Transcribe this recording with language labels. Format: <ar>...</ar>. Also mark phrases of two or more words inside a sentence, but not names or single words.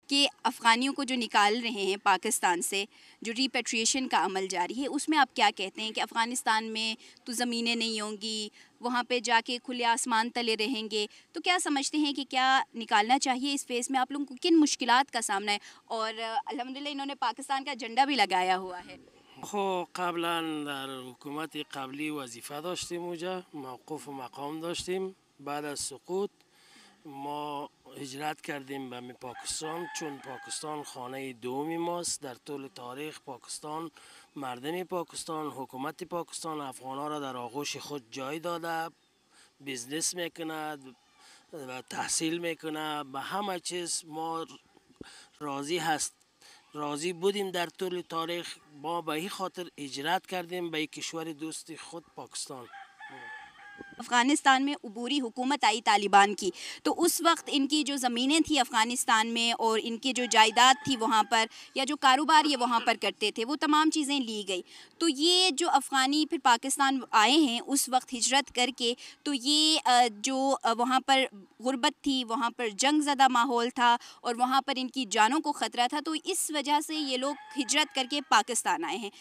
<ur>کہ افغانیوں کو جو نکال رہے ہیں پاکستان سے، جو ریپیٹریشن کا عمل جاری ہے، اس میں آپ کیا کہتے ہیں کہ افغانستان میں تو زمینیں نہیں ہوں گی، وہاں پہ جا کے کھلے آسمان تلے رہیں گے، تو کیا سمجھتے ہیں کہ کیا نکالنا چاہیے اس فیز میں؟ آپ لوگوں کو کن مشکلات کا سامنا ہے؟ اور الحمدللہ انہوں نے پاکستان کا جھنڈا بھی لگایا ہوا ہے.</ur> <fa>خب قبلا در حکومت قبلی وظیفه داشتیم اونجا، موقوف و مقام داشتیم. بعد از سقوط ما هجرت کردیم به پاکستان، چون پاکستان خانه دومی ماست. در طول تاریخ پاکستان، مردم پاکستان، حکومت پاکستان افغانها را در آغوش خود جای داده، بیزنس میکنه و تحصیل میکنه، به همه چیز ما راضی هست، راضی بودیم در طول تاریخ. ما به این خاطر هجرت کردیم به کشور دوست خود پاکستان.</fa> <ur>افغانستان میں عبوری حکومت آئی طالبان کی، تو اس وقت ان کی جو زمینیں تھیں افغانستان میں اور ان کی جو جائیداد تھی وہاں پر، یا جو کاروبار یہ وہاں پر کرتے تھے، وہ تمام چیزیں لی گئی. تو یہ جو افغانی پھر پاکستان آئے ہیں اس وقت ہجرت کر کے، تو یہ جو وہاں پر غربت تھی، وہاں پر جنگ زدہ ماحول تھا اور وہاں پر ان کی جانوں کو خطرہ تھا، تو اس وجہ سے یہ لوگ ہجرت کر کے پاکستان آئے ہیں.</ur>